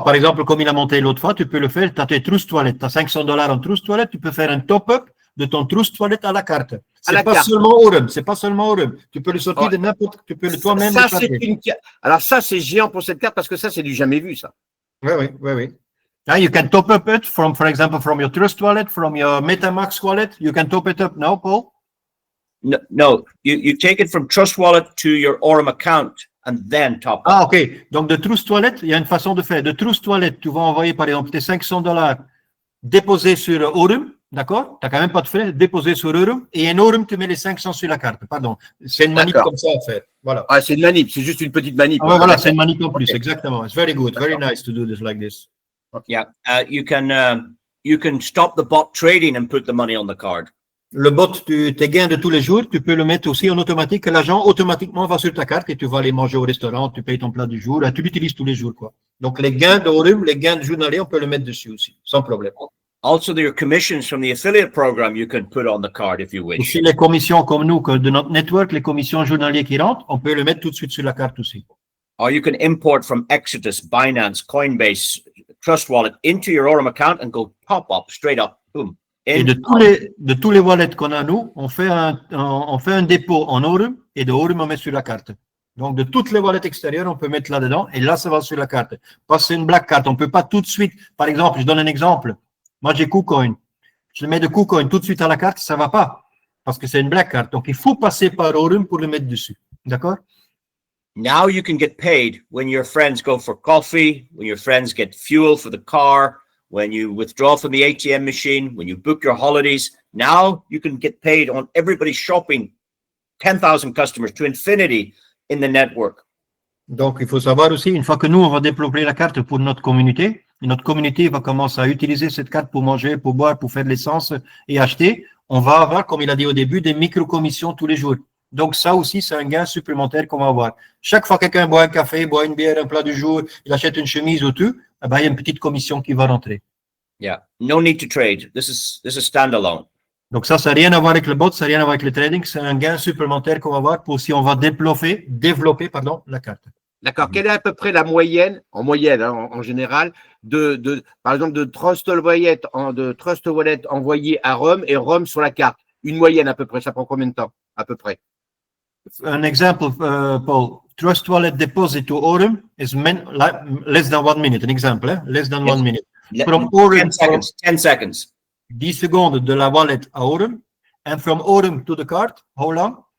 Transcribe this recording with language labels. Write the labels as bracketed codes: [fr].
[fr] Par exemple, comme il a monté l'autre fois, tu peux le faire. Tu as tes trousses toilettes. Tu as $500 en trousses toilettes. Tu peux faire un top-up de ton trousse toilette à la carte. C'est pas seulement Aurum. C'est pas seulement Aurum. Tu peux le sortir de n'importe. Tu peux le toi-même. Ça, c'est une... Alors ça, c'est géant pour cette carte parce que ça, c'est du jamais vu, ça. Oui. [en] Now you can top up it from, for example, from your Trust wallet, from your MetaMask wallet. You can top it up now, Paul. No. You take it from Trust Wallet to your Aurum account and then top up. [fr] Ah, ok. Donc, de Trust Wallet, il y a une façon de faire. De Trust Wallet, tu vas envoyer, par exemple, tes $500 déposés sur Aurum, d'accord? Tu n'as quand même pas de frais, déposés sur Aurum. Et en Aurum, tu mets les 500 sur la carte. Pardon. C'est une manip comme ça à faire. Voilà. Ah, c'est une manip. C'est juste une petite manip. Ah, voilà, c'est une manip en plus. Exactement. [en] It's very good. Very nice to do this like this. Yeah. You can stop the bot trading and put the money on the card. [fr] Le bot, tes gains de tous les jours, tu peux le mettre aussi en automatique, que l'argent automatiquement va sur ta carte et tu vas aller manger au restaurant, tu payes ton plat du jour, tu l'utilises tous les jours, quoi. Donc, les gains d'Aurum, les gains de journalier, on peut le mettre dessus aussi, sans problème. [en] Also, your commissions from the affiliate program, you can put on the card if you wish. [fr] Aussi, les commissions comme nous, de notre network, les commissions journalières qui rentrent, on peut le mettre tout de suite sur la carte aussi. [en] Or you can import from Exodus, Binance, Coinbase, Trust Wallet into your Aurum account and go pop up, straight up, boom. [fr] Et de tous les wallets qu'on a, nous, on fait un dépôt en Aurum et de Aurum, on met sur la carte. Donc, de toutes les wallets extérieures, on peut mettre là-dedans et là, ça va sur la carte. Parce que c'est une black card. On ne peut pas tout de suite, par exemple, je donne un exemple. Moi, j'ai KuCoin. Je le mets de KuCoin tout de suite à la carte, ça ne va pas. Parce que c'est une black card. Donc, il faut passer par Aurum pour le mettre dessus. D'accord? [en] Now you can get paid when your friends go for coffee, when your friends get fuel for the car, when you withdraw from the ATM machine, when you book your holidays. Now you can get paid on everybody's shopping, 10,000 customers to infinity in the network. [fr] Donc, il faut savoir aussi, une fois que nous, on va développer la carte pour notre communauté va commencer à utiliser cette carte pour manger, pour boire, pour faire de l'essence et acheter. On va avoir, comme il a dit au début, des micro-commissions tous les jours. Donc, ça aussi, c'est un gain supplémentaire qu'on va avoir. Chaque fois que quelqu'un boit un café, boit une bière, un plat du jour, il achète une chemise ou tout, eh ben, il y a une petite commission qui va rentrer. [en] Yeah, no need to trade. This is standalone. [fr] Donc, ça n'a rien à voir avec le bot, ça n'a rien à voir avec le trading. C'est un gain supplémentaire qu'on va avoir pour si on va développer la carte. D'accord. Quelle est à peu près la moyenne, en général, par exemple, de Trust Wallet envoyé à Rome et Rome sur la carte? Une moyenne à peu près. Ça prend combien de temps, à peu près? Un exemple, Paul. [en] Trust Wallet deposit to Aurum is less than 1 minute. An example, less than Yes. 1 minute. From Aurum, 10 seconds. [fr] 10 secondes de la wallet à Aurum. [en] And from Aurum to the card, how long?